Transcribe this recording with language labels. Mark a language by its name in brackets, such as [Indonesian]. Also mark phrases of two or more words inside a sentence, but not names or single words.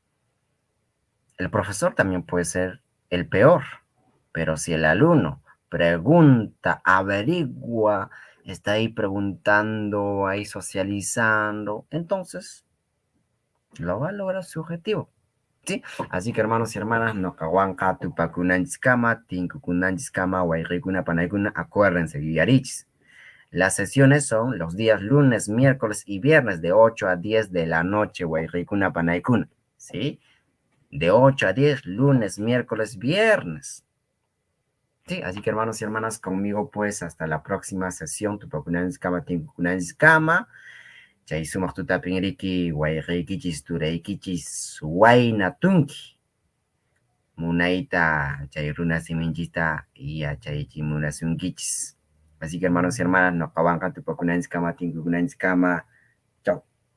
[Spanish] El profesor también puede ser el peor, pero si el alumno pregunta, averigua, está ahí preguntando, ahí socializando, entonces lo va a lograr su objetivo. ¿Sí? Así que hermanos y hermanas, [Quechua] no kawanka tupakunanchiskama, tinkukunanchiskama, wairikuna panaikuna, [Spanish] acuérdense, guillarichis. Las sesiones son los días lunes, miércoles y viernes de 8 a 10 de la noche, [Quechua] wairikuna panaikuna. [Spanish] ¿Sí? De 8 a 10, lunes, miércoles, viernes. Sí, así que hermanos y hermanas, conmigo pues hasta la próxima sesión, [Quechua] tupakunanchiskama, tinkukunanchiskama. Chay sumaq tutapin riki wayqiykichis turaykichis waynatunki munayta chay runa siminchista yachaychi munasunkichis. [Spanish] Así que hermanos y hermanas, [Quechua] no kawanqa tupakunanchikama tinkukunanchikama. [Spanish] Chao.